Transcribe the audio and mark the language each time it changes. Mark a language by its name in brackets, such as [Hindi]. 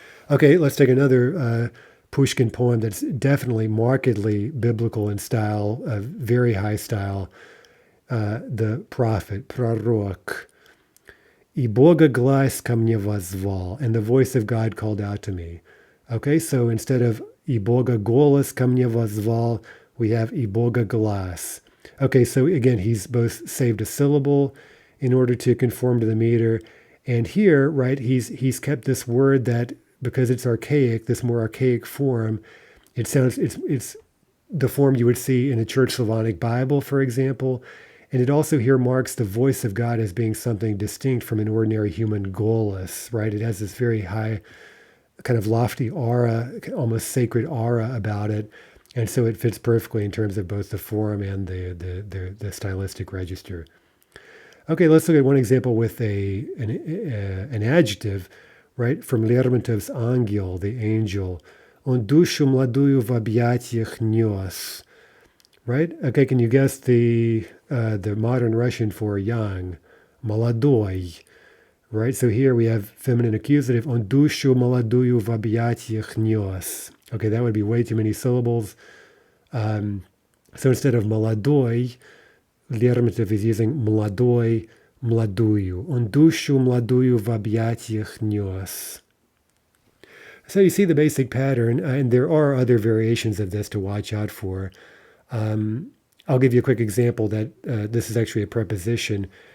[English] Okay, let's take another Pushkin poem that's definitely markedly biblical in style, very high style. The prophet, prorok. [Russian] И Бога глас ко мне воззвал, [English] and the voice of God called out to me. Okay, so instead of [Russian] и Бога голос ко мне воззвал, [English] we have [Russian] и Бога глас. [English] Okay, so again, he's both saved a syllable in order to conform to the meter, and here, right, he's kept this word that, because it's archaic, this more archaic form, it's the form you would see in a Church Slavonic Bible, for example. And it also here marks the voice of God as being something distinct from an ordinary human golus, right? It has this very high, kind of lofty aura, almost sacred aura about it. And so it fits perfectly in terms of both the form and the stylistic register. Okay, let's look at one example with an adjective, right? From Lermontov's Angel, the angel. [Russian] Он душу младую в объятиях нес. [English] Right? Okay, can you guess the modern Russian for young? [Russian] Молодой. Right? [English] So here we have feminine accusative. [Russian] Он душу молодую в объятиях нес. [English] Okay, that would be way too many syllables. So instead of молодой, Lermontov is using молодой, младую. [Russian] Он душу младую в объятиях нес. [English] So you see the basic pattern, and there are other variations of this to watch out for. I'll give you a quick example that this is actually a preposition.